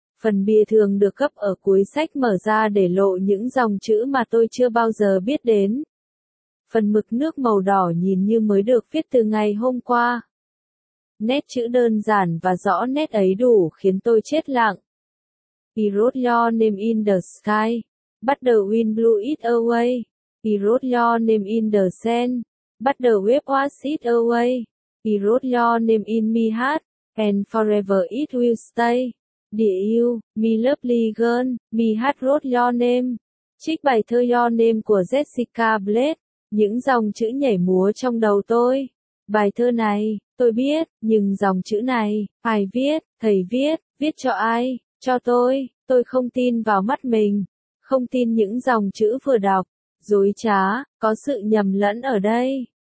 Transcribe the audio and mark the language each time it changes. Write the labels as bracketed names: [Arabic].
[Vietnamese] Phần bìa thường được gấp ở cuối sách mở ra để lộ những dòng chữ mà tôi chưa bao giờ biết đến. Phần mực nước màu đỏ nhìn như mới được viết từ ngày hôm qua. Nét chữ đơn giản và rõ nét ấy đủ khiến tôi chết lặng. [English] He wrote your name in the sky. But the wind blew it away. He wrote your name in the sand. But the wave washed it away. He wrote your name in my heart. And forever it will stay. Dear you, my lovely girl, my heart wrote your name. [Vietnamese] Trích bài thơ Your Name của Jessica Blade. Những dòng chữ nhảy múa trong đầu tôi. Bài thơ này, tôi biết, nhưng dòng chữ này, ai viết, thầy viết, viết cho ai, cho tôi không tin vào mắt mình. Không tin những dòng chữ vừa đọc, dối trá, có sự nhầm lẫn ở đây.